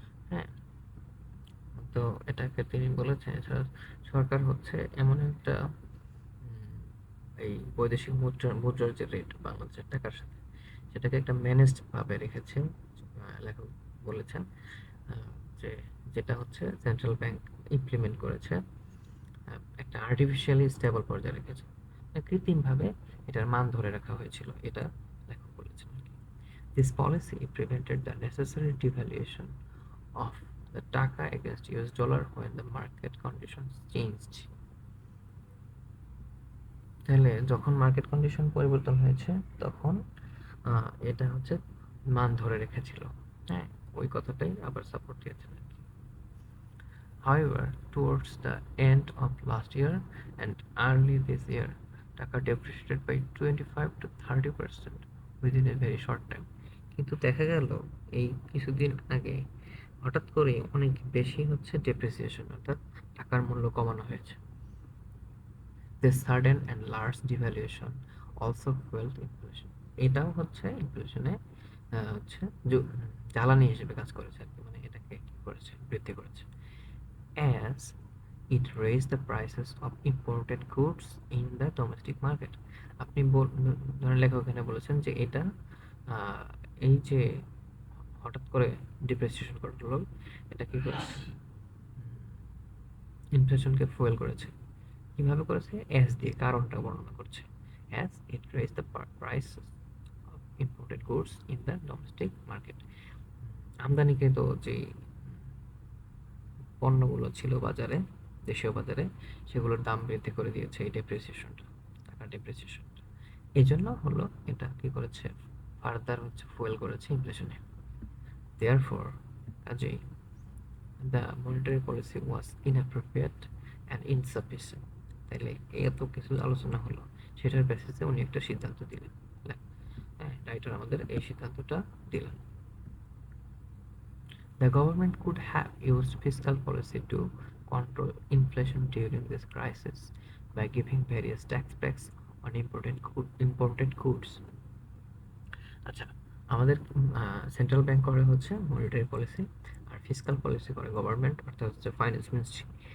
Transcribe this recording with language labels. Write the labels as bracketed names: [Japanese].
[Bangla] হ্যাঁ, তো এটাকে তিনি বলেছেন সরকার হচ্ছে এমন একটা এই বৈদেশিক মুদ্রার যে রেট বাংলাদেশের টাকার সাথে সেটাকে একটা ম্যানেজড ভাবে রেখেছে। লেখক বলেছেন যে যেটা হচ্ছে সেন্ট্রাল ব্যাংক ইমপ্লিমেন্ট করেছে, একটা আর্টিফিশিয়ালি স্টেবল পর্যায়ে রেখেছে, কৃত্রিমভাবে এটার মান ধরে রাখা হয়েছিল, এটা লেখক বলেছেন। [English] This policy prevented the necessary devaluation of the taka against US dollar when the market conditions changed. [Bangla] তাহলে যখন মার্কেট কন্ডিশন পরিবর্তন হয়েছে তখন এটা হচ্ছে মান ধরে রেখেছিল। হ্যাঁ, ওই কথাটাই আবার সাপোর্ট দিয়েছেন। [English] However, towards the end of last year and early this year, taka depreciated by 25 to 30% within a very short time. [Bangla] কিন্তু দেখা গেল এই কিছুদিন আগে হঠাৎ করে অনেক বেশি হচ্ছে ডেপ্রিসিয়েশন, অর্থাৎ টাকার মূল্য কমানো হয়েছে। [English] This sudden and large devaluation also fueled inflation. [Bangla] এটাও হচ্ছে ইনফ্লেশনে হচ্ছে জ্বালানি হিসেবে কাজ করেছে আর কি, মানে এটাকে কি করেছে, বৃদ্ধি করেছে। [English] As it raised the prices of imported goods in the domestic market. [Bangla] আপনি ধরেন লেখক এখানে বলেছেন যে এটা এই যে হঠাৎ করে ডিপ্রিসিয়েশন করলো, এটা কি করেছে, ইনফ্লেশনকে ফুয়েল করেছে। কিভাবে করেছে? [English] as [Bangla] দিয়ে কারণটা বর্ণনা করছে। [English] As it raise the price of imported goods in the domestic market. [Bangla] আমদানিকৃত যে পণ্যগুলো ছিল বাজারে, দেশীয় বাজারে, সেগুলোর দাম বৃদ্ধি করে দিয়েছে এই ডেপ্রিসিয়েশনটা, টাকার ডেপ্রিসিয়েশনটা। এই জন্য হলো এটা কি করেছে, ফার্দার হচ্ছে ফুয়েল করেছে ইনফ্লেশনে। [English] Therefore কাজেই the monetary policy was inappropriate and insufficient. [Bangla] তাইলে এত কিছু আলোচনা হলো, সেটার বেসিসে উনি একটা সিদ্ধান্ত দিলেন। হ্যাঁ, রাইটার আমাদের এই সিদ্ধান্তটা দিলেন। [English] The government could have used fiscal policy to control inflation during this crisis by giving various tax breaks on imported goods. [Bangla] আচ্ছা, আমাদের সেন্ট্রাল ব্যাংক করে হচ্ছে মনিটারি পলিসি, আর ফিসকাল পলিসি করে গভর্নমেন্ট, অর্থাৎ হচ্ছে ফাইন্যান্স মিনিস্ট্রি।